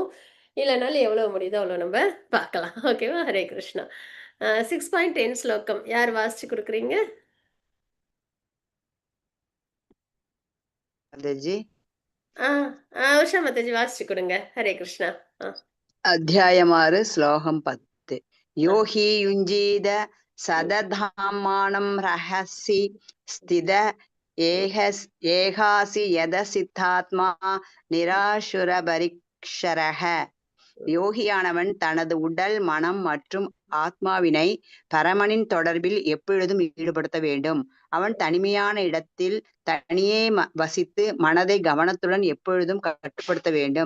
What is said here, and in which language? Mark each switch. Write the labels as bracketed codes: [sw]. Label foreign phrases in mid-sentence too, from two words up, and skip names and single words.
[ta] இல்லைனாலும் எவ்வளவு முடியுதோ அவ்வளோ நம்ம பார்க்கலாம். ஓகேவா? ஹரே கிருஷ்ணா. 6.10 ஸ்லோகம் யார் வாசிச்சு கொடுக்குறீங்க? माताजी உஷா மாதாஜி வாசிச்சு கொடுங்க. ஹரே கிருஷ்ணா. [sa] अध्यायम् 6 श्लोकम् 10 यो हि युञ्जीत सदधामानं रहसि स्थित एकासी यत चित्तात्मा निरासुरपरिक्षरः. [ta] யோகியானவன் தனது உடல், மனம் மற்றும் ஆத்மாவினை பரமனின் தொடர்பில் எப்பொழுதும் ஈடுபடுத்த வேண்டும். அவன் தனிமையான இடத்தில் தனியே வசித்து மனதை கவனத்துடன் எப்பொழுதும் கட்டுப்படுத்த வேண்டும்.